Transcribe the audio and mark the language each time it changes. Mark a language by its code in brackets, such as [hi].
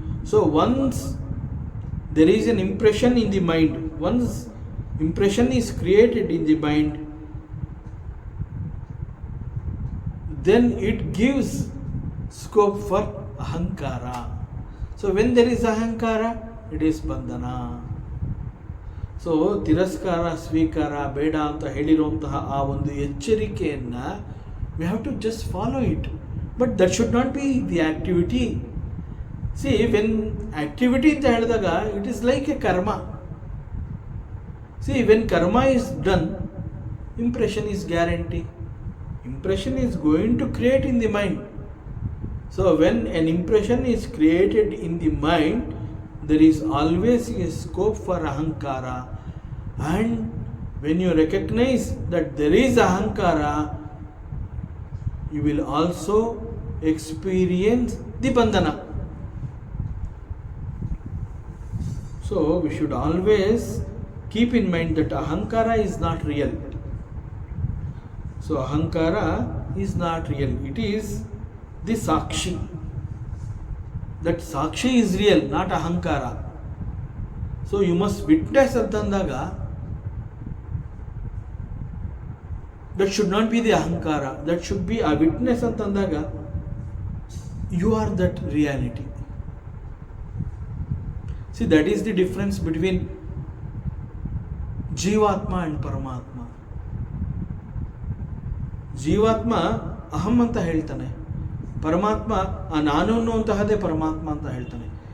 [en] So once there is an impression in the mind, once impression is created in the mind, then it gives scope for ahankara. So when there is ahankara, it is bandhana. So [kn] ತಿರಸ್ಕಾರ ಸ್ವೀಕಾರ ಬೇಡ ಅಂತ ಹೇಳಿರುವಂತಹ ಆ ಒಂದು ಎಚ್ಚರಿಕೆಯನ್ನು [en] We have to just follow it, but that should not be the activity. See when activity [kn] ಅಂತ ಹೇಳಿದಾಗ [en] It is like a karma. See when karma is done, impression is guarantee. Impression is going to create in the mind. So when an impression is created in the mind, there is always a scope for ahankara. And when you recognize that there is ahankara, you will also experience the bandhana. So we should always keep in mind that ahankara is not real. So ahankara is not real. It is the sakshi. That sakshi is real, not ahankara. So you must witness [kn] antandaga. [en] That should not be the ahankara. That should be a witness [kn] antandaga. [en] You are that reality. See, that is the difference between Jivatma and Paramatma. [kn] ಜೀವಾತ್ಮ ಅಹಂ ಅಂತ ಹೇಳ್ತಾನೆ, ಪರಮಾತ್ಮ ಆ ನಾನು ಅನ್ನುವಂತಹದೇ ಪರಮಾತ್ಮ ಅಂತ ಹೇಳ್ತಾನೆ.